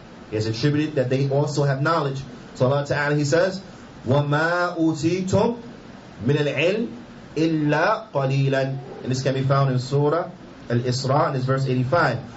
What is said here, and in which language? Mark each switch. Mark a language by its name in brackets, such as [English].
[English] He has attributed that they also have knowledge. So Allah Ta'ala, He says, [Arabic] وَمَا أُوتِيتُمْ مِنَ الْعِلْمِ إِلَّا قَلِيلًا. [English] And this can be found in Surah Al-Isra, and it's verse 85.